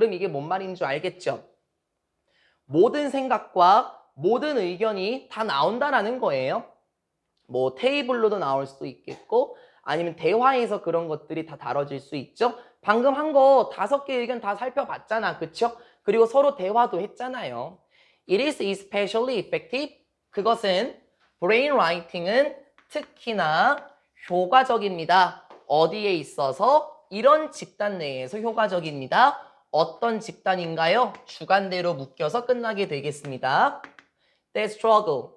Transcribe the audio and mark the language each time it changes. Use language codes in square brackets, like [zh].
[ko] 그럼 이게 뭔 말인 줄 알겠죠? 모든 생각과 모든 의견이 다 나온다라는 거예요. 뭐 테이블로도 나올 수도 있겠고 아니면 대화에서 그런 것들이 다 다뤄질 수 있죠. 방금 한 거 5개 의견 다 살펴봤잖아. 그쵸? 그리고 서로 대화도 했잖아요. [en] It is especially effective. [ko] 그것은 brain writing은 특히나 효과적입니다. 어디에 있어서? 이런 집단 내에서 효과적입니다. 어떤 집단인가요? 주관대로 묶여서 끝나게 되겠습니다. [en] That struggle.